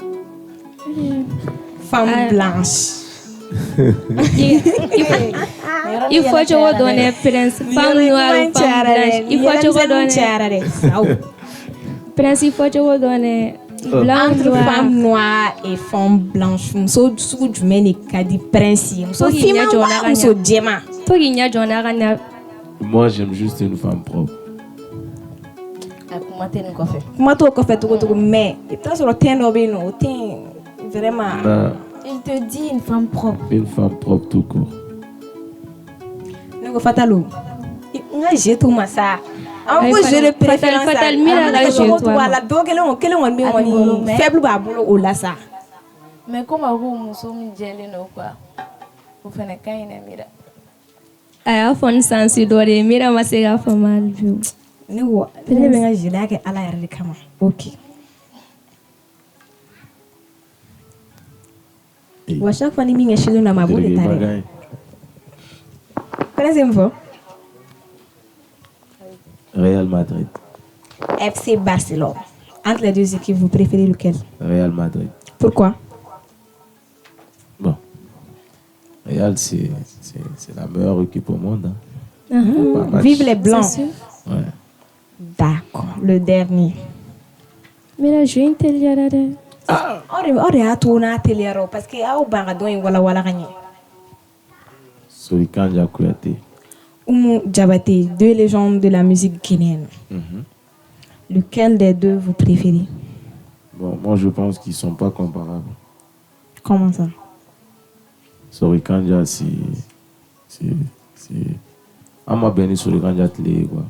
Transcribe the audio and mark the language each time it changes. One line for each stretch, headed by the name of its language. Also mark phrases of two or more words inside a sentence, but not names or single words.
French: Femme blanche. Il faut que tu redonnes Prince, femme noire ou femme blanche. Il faut que tu redonnes Prince, il faut que tu redonnes blanc Entre noir. femme noire et femme blanche,
Bambara: muso sugu jumɛn de ka di prince ye? Muso Fogi finman ɲɛ jɔ wa n'a ka muso ɲa. jɛman?
French: Faut qu'il y ait John Arana. Moi, j'aime juste une femme propre.
Bambara: Kuma tɛ nin kɔfɛ. Kuma t'o kɔfɛ cogo cogo mais i bɛ t'a sɔrɔ ten dɔ bɛ yen nɔ o ten vraiment.
French: Non, Il te dit une femme propre. une femme propre tout court.
Bambara: Ne ko Fatalo, n ka jeu t'u ma sa. An ko Fatal-
French: jeu de préférence
Bambara: Fatal Mira ka jeu cogo to cogo a a la dɔ kelen kɔni bɛ A b'i bolo, kɔni mais- faible b'a bolo o la sa.
French: Mais comme
Bambara: a ko muso min jɛlen don quoi. O fɛnɛ ka ɲi dɛ Mira. A y'a fɔ n sansi dɔ de ye Mira ma se k'a faamu hali bi. Ne ko ne bɛ n ka jeu la kɛ Ala yɛrɛ de kama. Ok. Wa
French: chaque fois
Bambara: ni min ɲɛsinnen don a ma a b'o de ta dɛ. Bagaille. Prince ye mun fɔ?
French: Real Madrid. FC Barcelone. Entre les deux équipes, vous préférez lequel? Real Madrid. Pourquoi? Bon. Real, c'est la meilleure équipe au monde. Hein. Pas match. Vive les Blancs. C'est sûr. Ouais. D'accord. Le dernier. Mira joué une télé à la
Bambara: O de y'a to n'a teliyara
French: parce que
Bambara: aw ban ka dɔn in walawala ka ɲɛ.
French: Sorikanja Kouyaté. Oumou Diabaté, deux légendes de la musique guinéenne. Lequel des deux vous préférez? Bon, moi, je pense qu'ils ne sont pas comparables. Comment ça? Sorikanja, c'est...
Bambara: Ama Beni Sorikanja Télé, quoi.